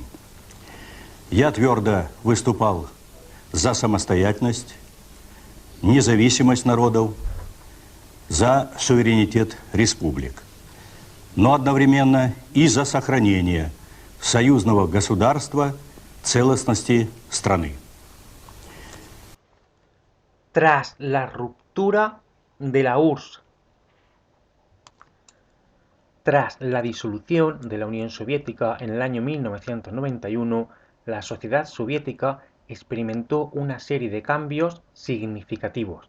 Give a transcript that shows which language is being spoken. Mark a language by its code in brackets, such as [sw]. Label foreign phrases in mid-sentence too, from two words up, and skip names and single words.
[ru] Я твердо выступал за самостоятельность, независимость народов, за суверенитет республик, но одновременно и за сохранение союзного государства целостности страны. [es] Tras la ruptura de la URSS, tras la disolución de la Unión Soviética en el año 1991, la sociedad soviética experimentó una serie de cambios significativos.